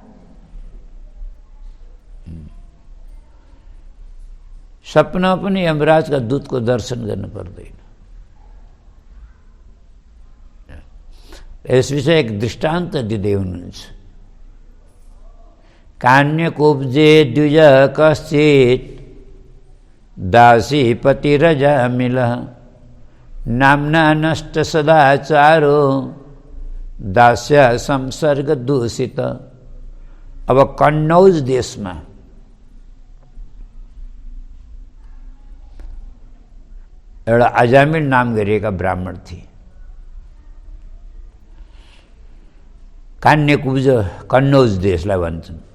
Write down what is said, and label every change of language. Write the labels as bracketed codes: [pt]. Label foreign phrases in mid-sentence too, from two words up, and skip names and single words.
[ne] सपनामा पनि यमराजका दूतको दर्शन गर्न पर्दैन। यस विषय एक दृष्टान्त दिँदै हुनुहुन्छ। [sa] कान्यकुब्जे द्विज कश्चित् दासीपति रजामिलः नाम्ना नष्ट सदाचारो दास्य संसर्ग दूषित। [ne] अब कन्नौज देशमा एउटा अजामिल नाम गरिएका ब्राह्मण थिए। कान्यकुब्ज कन्नौज देशलाई भन्छन्।